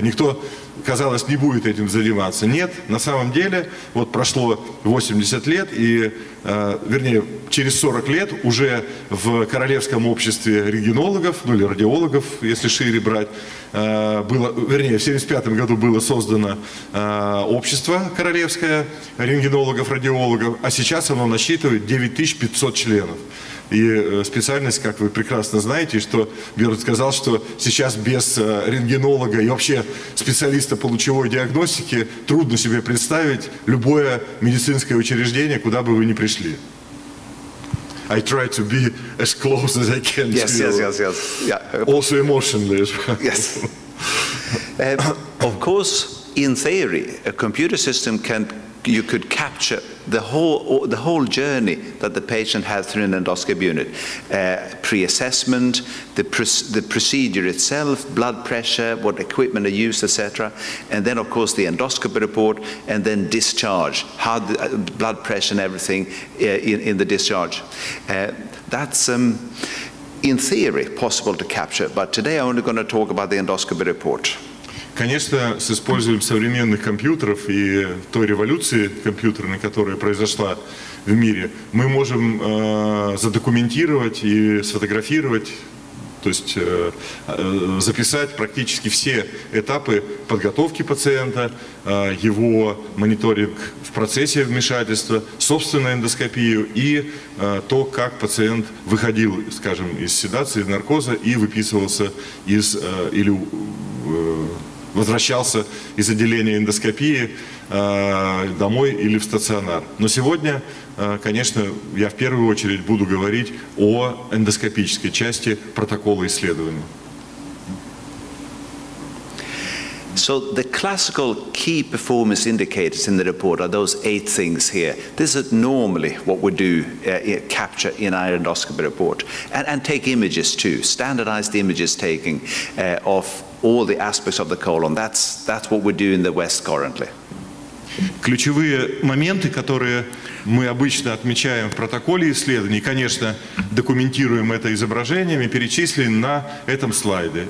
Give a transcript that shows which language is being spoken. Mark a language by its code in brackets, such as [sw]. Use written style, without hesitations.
[ru] Никто, казалось, не будет этим заниматься. Нет, на самом деле, вот прошло 80 лет, и, вернее, через 40 лет уже в Королевском обществе рентгенологов, ну или радиологов, если шире брать, было, вернее, в 1975 году было создано общество королевское рентгенологов, радиологов, а сейчас оно насчитывает 9500 членов. И специальность, как вы прекрасно знаете, что Бьерн сказал, что сейчас без рентгенолога и вообще специалиста по лучевой диагностике трудно себе представить любое медицинское учреждение, куда бы вы ни пришли. [en] I try to be as close as I can to you. Yeah. Also emotionally as well. Yes. Of course, in theory, a computer system you could capture the whole journey that the patient has through an endoscopy unit. Pre-assessment, the procedure itself, blood pressure, what equipment are used, etc. And then, of course, the endoscopy report, and then discharge, how the blood pressure and everything in the discharge. That's in theory possible to capture, but today I'm only going to talk about the endoscopy report. [ru] Конечно, с использованием современных компьютеров и той революции компьютерной, которая произошла в мире, мы можем задокументировать и сфотографировать, то есть записать практически все этапы подготовки пациента, его мониторинг в процессе вмешательства, собственную эндоскопию и то, как пациент выходил, скажем, из седации, из наркоза и выписывался или возвращался из отделения эндоскопии домой или в стационар. Но сегодня, конечно, я в первую очередь буду говорить о эндоскопической части протокола исследования. [en] So the classical key performance indicators in the report are those 8 things here. This is normally what we do capture in our endoscopy report. And take images too, standardized images taking of all the aspects of the colon. That's what we do in the West currently. [ru] Ключевые моменты, которые мы обычно отмечаем в протоколе исследований, конечно, документируем это изображениями, перечислены на этом слайде.